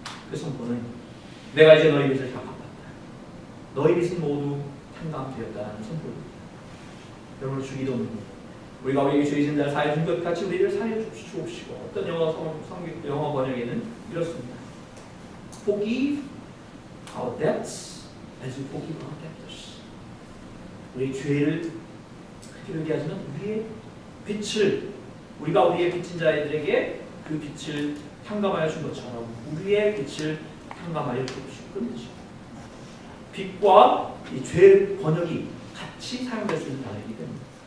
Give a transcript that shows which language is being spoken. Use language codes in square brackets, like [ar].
[ko] 그 선포는 내가 이제 너희 빚을 다 갚았다. 너희 빚은 모두 탕감되었다는 선포입니다. 여러분 주기도는 우리가 우리에게 죄 지은 자를 사해 준 것 같이 우리를 사해 주옵시고 어떤 영어 번역에는 이렇습니다. [en] Forgive our debts as we forgive our debtors. [ko] 우리 죄를 그렇게 얘기하지만 우리의 빚을 우리가 우리의 빚진 자들에게 그 빚을 탕감하여 준 것처럼 우리의 빚을 탕감하여 주옵시고 빚과 이 죄 번역이 같이 사용될 수 있는 단어이기 때문에